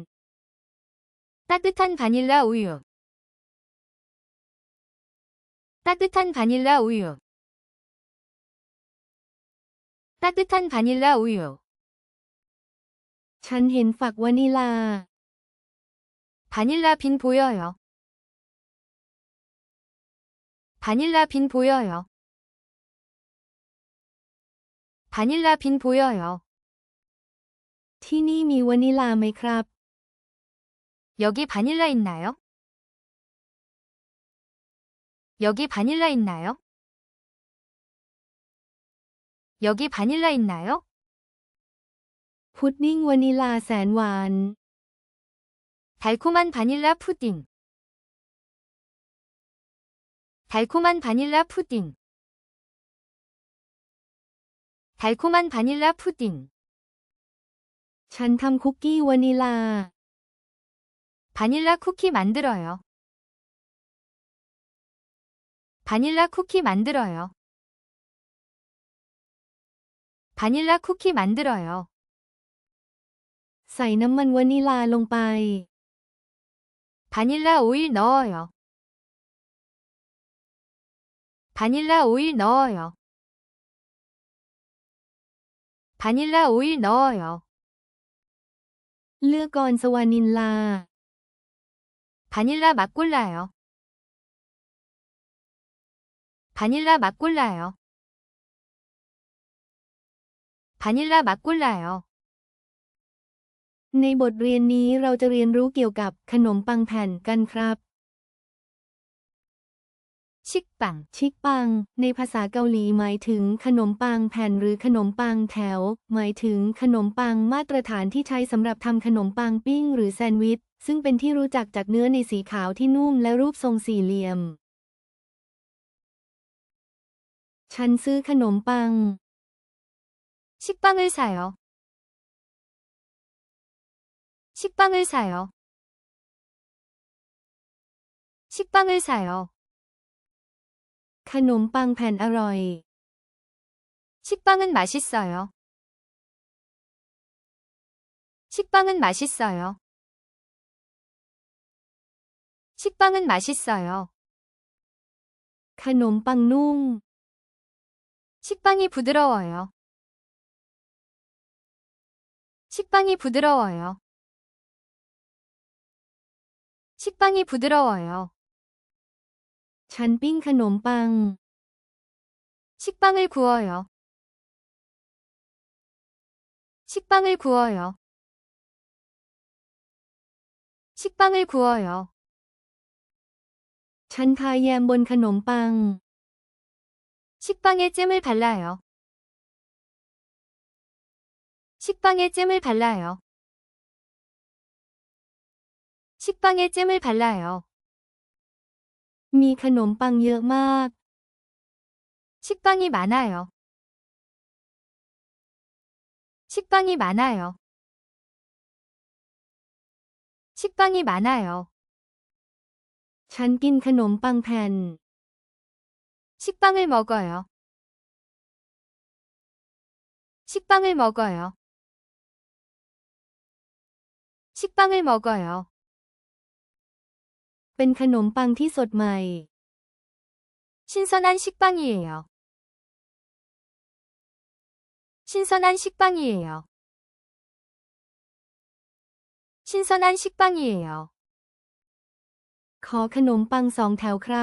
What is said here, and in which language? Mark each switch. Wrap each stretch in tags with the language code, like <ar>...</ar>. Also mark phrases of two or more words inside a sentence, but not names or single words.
<ko>따뜻한 바닐라 우유. 따뜻한 바닐라 우유. 따뜻한 바닐라 우유.</ko> <th>ๆ ฉันเห็นฝักวานิลา</th> <ko>바닐라 빈 보여요. 바닐라 빈 보여요. 바닐라 빈 보여요.</ko> <th>ที่นี่มีวานิลาไหมครับ</th> <ko>여기 바닐라 있나요? 여기 바닐라 있나요? 여기 바닐라 있나요?</ko> <th>พุดดิ้งวานิลาแสนหวาน</th> <ko>달콤한 바닐라 푸딩. 달콤한 바닐라 푸딩. 달콤한 바닐라 푸딩.</ko> <th>ฉันทำคุกกี้วานิลา</th> <ko>바닐라 쿠키 만들어요. 바닐라 쿠키 만들어요. 바닐라 쿠키 만들어요.</ko> <th>ใส่น้ำมันวานิลาลงไป</th> <ko>바닐라 오일 넣어요. 바닐라 오일 넣어요. 바닐라 오일 넣어요.</ko> <th>เลือกก่อนสวานิลลา</th> <ko>바닐라 맛 골라요. 바닐라 맛 골라요. 바닐라 맛 골라요.</ko> <th>ในบทเรียนนี้เราจะเรียนรู้เกี่ยวกับขนมปังแผ่นกันครับ</th> <ko>식빵.</ko> <th>ชิกปัง ในภาษาเกาหลีหมายถึงขนมปังแผ่นหรือขนมปังแถว หมายถึงขนมปังมาตรฐานที่ใช้สำหรับทำขนมปังปิ้งหรือแซนด์วิช ซึ่งเป็นที่รู้จักจากเนื้อในสีขาวที่นุ่มและรูปทรงสี่เหลี่ยม ฉันซื้อขนมปัง</th> <ko>식빵을 사요. 식빵을 사요. 식빵을 사요.</ko> <th>ขนมปังแผ่นอร่อย</th> <ko>식빵은 맛있어요. 식빵은 맛있어요. 식빵은 맛있어요.</ko> <th>ขนมปังนุ่ม</th> <ko>식빵이 부드러워요. 식빵이 부드러워요. 식빵이 부드러워요.</ko> <th>ฉันปิ้งขนมปัง</th> <ko>식빵을 구워요. 식빵을 구워요. 식빵을 구워요.</ko> <th>ฉันทาแยมบนขนมปัง</th> <ko>식빵에 잼을 발라요. 식빵에 잼을 발라요. 식빵에 잼을 발라요.</ko> <th>มีขนมปังเยอะมาก</th> <ko>식빵이 많아요. 식빵이 많아요. 식빵이 많아요.</ko> <th>ฉันกินขนมปังแผ่น</th> <ko>식빵을 먹어요. 식빵을 먹어요. 식빵을 먹어요.</ko> <th>เป็นขนมปังที่สดใหม่</th> <ko>신선한 식빵이에요. 신선한 식빵이에요. 신선한 식빵이에요.</ko> <th>ขอขนมปัง2 แถวครับ</th>